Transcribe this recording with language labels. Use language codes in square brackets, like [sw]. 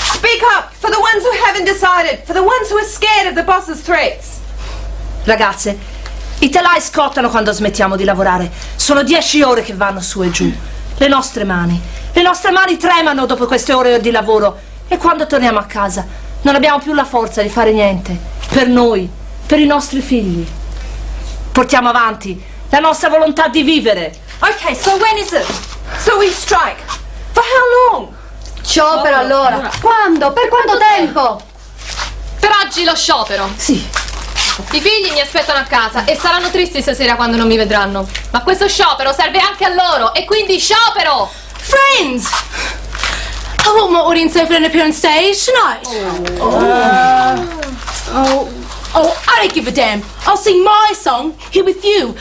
[en] Speak up for the ones who haven't decided, for the ones who are scared of the boss's threats. [it] Ragazze, i telai scottano quando smettiamo di lavorare. Sono 10 ore che vanno su e giù. Le nostre mani tremano dopo queste ore di lavoro. E quando torniamo a casa non abbiamo più la forza di fare niente. Per noi, per i nostri figli. Portiamo avanti la nostra volontà di vivere. [en] Okay, so when is it? So we strike. For how long? [it] Sciopero allora! Quando? Per quanto tempo? Per oggi lo sciopero. Sì. I figli mi aspettano a casa e saranno tristi stasera quando non mi vedranno. Ma questo sciopero serve anche a loro e quindi sciopero! [en] Friends! I want my audience over and appear on stage tonight. Oh, I don't give a damn. I'll sing my song here with you.